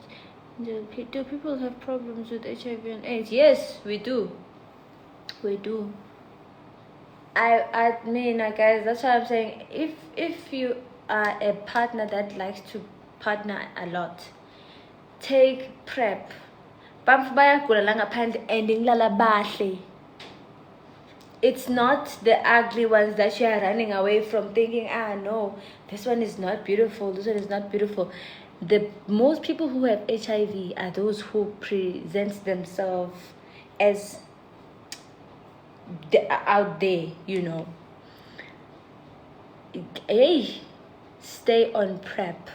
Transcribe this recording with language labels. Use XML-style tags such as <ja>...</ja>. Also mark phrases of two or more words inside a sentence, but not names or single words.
<en>Do people have problems with HIV and AIDS? Yes, we do. We do. I mean, guys, that's why I'm saying, if you are a partner that likes to partner a lot, take PrEP.</en> <ss>Bantfu bayagula la ngaphandle and ngilala bahle.</ss> <en>It's not the ugly ones that you are running away from thinking, no, this one is not beautiful, this one is not beautiful. The most people who have HIV are those who present themselves as out there, Hey, stay on PrEP.</en>